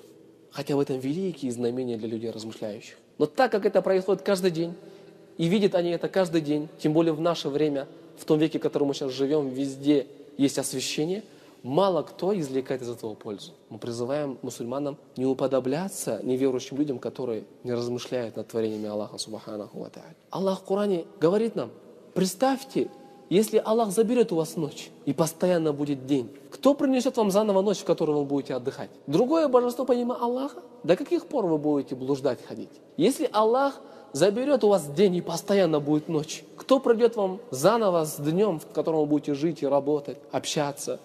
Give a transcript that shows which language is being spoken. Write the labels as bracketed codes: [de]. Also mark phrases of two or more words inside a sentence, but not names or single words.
[ru] Хотя в этом великие знамения для людей размышляющих. Но так как это происходит каждый день, и видят они это каждый день, тем более в наше время, в том веке, в котором мы сейчас живем, везде есть освещение, мало кто извлекает из этого пользу. Мы призываем мусульманам не уподобляться неверующим людям, которые не размышляют над творениями Аллаха [ar] سبحانه وتعالى. [ru] Аллах в Коране говорит нам, представьте, если Аллах заберет у вас ночь, и постоянно будет день, кто принесет вам заново ночь, в которой вы будете отдыхать? Другое божество помимо Аллаха? До каких пор вы будете блуждать, ходить? Если Аллах заберет у вас день, и постоянно будет ночь, кто придет вам заново с днем, в котором вы будете жить и работать, общаться?